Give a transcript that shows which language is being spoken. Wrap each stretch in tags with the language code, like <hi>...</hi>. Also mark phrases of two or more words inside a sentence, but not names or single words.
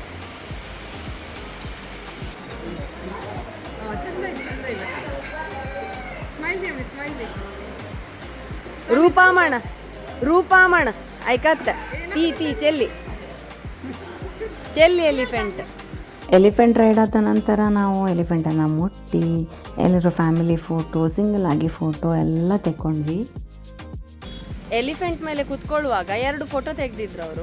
<en>ರೂಪಾಮಣ, ರೂಪಾಮಣ ऐकत ती ती ಚೆಲ್ಲಿ ಚೆಲ್ಲಿ ಎಲಿಫೆಂಟ್. elephant ride</en> <kn>ಆದ ನಂತರ ನಾವು ಎಲಿಫೆಂಟನ್ನು ಮುಟ್ಟಿ ಎಲ್ಲರೂ</kn> <en>family photo,</en> <kn>ಸಿಂಗಲ್ ಆಗಿ ಫೋಟೋ ಎಲ್ಲ ತೆಕ್ಕೊಂಡ್ವಿ. ಎಲಿಫೆಂಟ್ ಮೇಲೆ ಕುತ್ಕೊಳ್ಳುವಾಗ 2 ಫೋಟೋ ತೆಗೆದಿದ್ರು ಅವರು.</kn>